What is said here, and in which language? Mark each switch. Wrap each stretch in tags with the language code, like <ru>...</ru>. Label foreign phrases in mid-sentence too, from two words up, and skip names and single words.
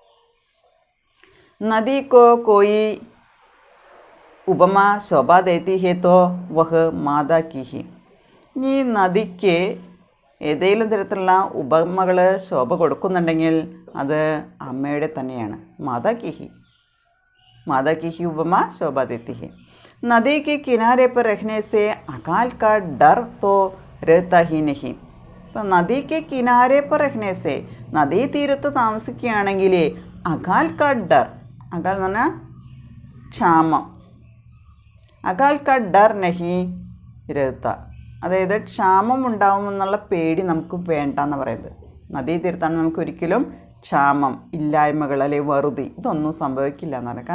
<hi>नदी को कोई उपमा शोभा देती है तो वह माता की ही.</hi> <ml>ഈ നദിക്ക് ഏതെങ്കിലും തരത്തിലുള്ള ഉപമകൾ ശോഭ കൊടുക്കുന്നുണ്ടെങ്കിൽ അത് അമ്മയുടെ തന്നെയാണ്.</ml> <hi>माता की ही उपमा शोभा देती है. നദി के किनारे पर रहने से अकाल का डर तो रहता ही नहीं. ഇപ്പം നദി के किनारे पर रहने से,</hi> <ml>നദീതീരത്ത് താമസിക്കുകയാണെങ്കിൽ</ml> <hi>अकाल का डर,</hi> <ml>അകാൽ എന്ന് പറഞ്ഞാൽ ക്ഷാമം,</ml> <hi>अकाल का डर नहीं रहता,</hi> <ml>അതായത് ക്ഷാമം ഉണ്ടാവുമെന്നുള്ള പേടി നമുക്ക് വേണ്ടെന്ന് പറയുന്നത്. നദീതീരത്താണ് നമുക്ക് ഒരിക്കലും ക്ഷാമം, ഇല്ലായ്മകൾ അല്ലെങ്കിൽ വറുതി ഇതൊന്നും സംഭവിക്കില്ല എന്ന് പറയുന്നത്.</ml>